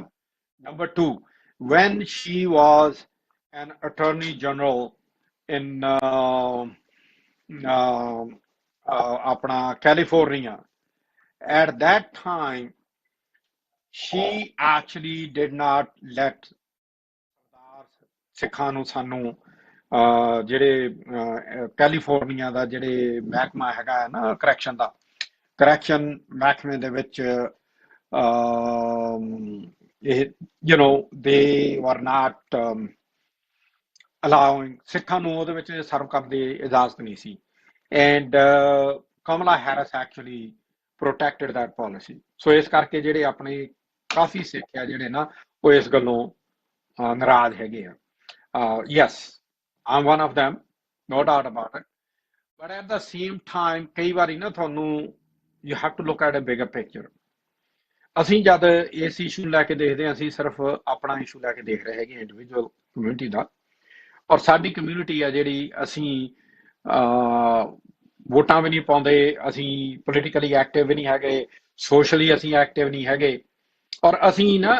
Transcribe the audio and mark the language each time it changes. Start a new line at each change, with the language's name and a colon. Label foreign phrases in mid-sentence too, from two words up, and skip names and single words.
English: Number two, when she was an attorney general in California. At that time, she actually did not let
Punjabi: ਸਿੱਖਾਂ ਨੂੰ ਸਾਨੂੰ ਜਿਹੜੇ ਕੈਲੀਫੋਰਨੀਆ ਦਾ ਜਿਹੜੇ ਮਹਿਕਮਾ ਹੈਗਾ ਹੈ ਨਾ ਕਰੈਕਸ਼ਨ ਦਾ ਕਰੈਕਸ਼ਨ ਮਹਿਕਮੇ ਦੇ ਵਿੱਚ ਇਹ
English: they were not allowing
Punjabi: ਸਿੱਖਾਂ ਨੂੰ ਉਹਦੇ ਵਿੱਚ ਸਰਵ ਕਰਨ ਦੀ ਇਜਾਜ਼ਤ ਨਹੀਂ ਸੀ
English: and Kamala Harris actually protected that policy so
Punjabi: ਇਸ ਕਰਕੇ ਜਿਹੜੇ ਆਪਣੇ ਕਾਫੀ ਸਿੱਖ ਆ ਜਿਹੜੇ ਨਾ ਉਹ ਇਸ ਗੱਲੋਂ ਨਾਰਾਜ਼ ਹੈਗੇ ਆ
English: yes I'm one of them no doubt about it but at the same time
Punjabi: ਕਈ ਵਾਰੀ ਨਾ ਤੁਹਾਨੂੰ
English: you have to look at a bigger picture
Punjabi: ਅਸੀਂ ਜਦ ਇਸ ਇਸ਼ੂ ਲੈ ਕੇ ਦੇਖਦੇ ਹਾਂ ਅਸੀਂ ਸਿਰਫ ਆਪਣਾ ਇਸ਼ੂ ਲੈ ਕੇ ਦੇਖ ਰਹੇ ਹੈਗੇ
English: individual community
Punjabi: ਦਾ ਔਰ ਸਾਡੀ ਕਮਿਊਨਿਟੀ ਆ ਜਿਹੜੀ ਅਸੀਂ ਵੋਟਾਂ ਵੀ ਨਹੀਂ ਪਾਉਂਦੇ ਅਸੀਂ
English: politically active
Punjabi: ਵੀ ਨਹੀਂ ਹੈਗੇ ਸੋਸ਼ਲੀ ਅਸੀਂ ਐਕਟਿਵ ਨਹੀਂ ਹੈਗੇ ਔਰ ਅਸੀਂ ਨਾ